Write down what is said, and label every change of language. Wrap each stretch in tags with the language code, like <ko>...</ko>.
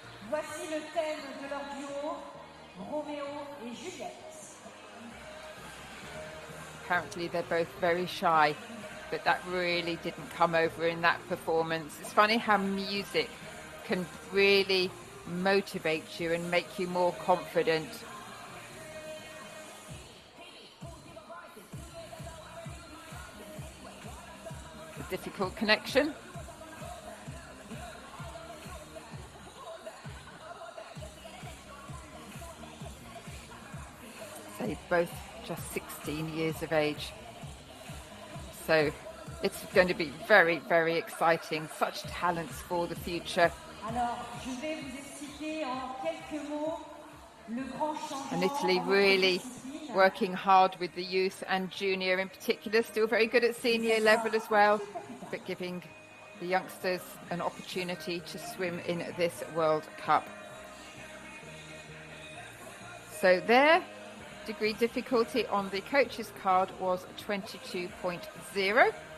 <fr>Voici le thème de leur duo, Roméo et Juliette.</fr> <en>Apparently they're both very shy, but that really didn't come over in that performance. It's funny how music can really motivate you and make you more confident. A difficult connection. They're both just 16 years of age. So it's going to be very, very exciting. Such talents for the future.</en> <fr>Alors, je vais vous expliquer en quelques mots le grand changement.</fr> <en>And Italy really working hard with the youth and junior in particular, still very good at senior level as well, but giving the youngsters an opportunity to swim in this World Cup. So there. Degree difficulty on the coach's card was 22.0.</en>